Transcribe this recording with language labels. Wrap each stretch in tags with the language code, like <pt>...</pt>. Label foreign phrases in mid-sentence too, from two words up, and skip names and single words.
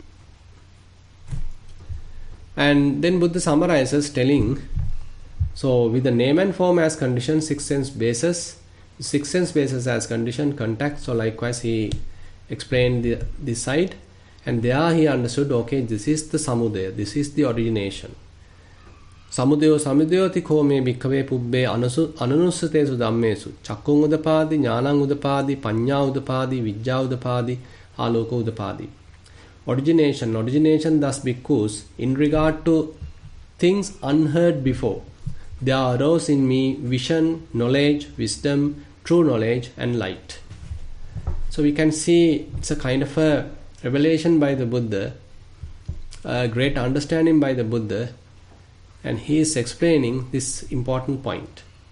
<en>And then Buddha summarizes telling, so with the name and form as condition, six sense bases as condition, contact. So likewise he explained this side, and there he understood, okay, this is the samudaya, this is the origination.</en> <pi>Samudayo samudayoti ko me bhikkave pubbe ananusatesu dhammesu chakkung udapadi, jnanang udapadi, panya udapadi, vijja udapadi, aloka udapadi.</pi> <en>Origination thus bhikkhus, in regard to things unheard before, there arose in me vision, knowledge, wisdom, true knowledge and light. So we can see it's a kind of a revelation by the Buddha, a great understanding by the Buddha, and he is explaining this important point.</en>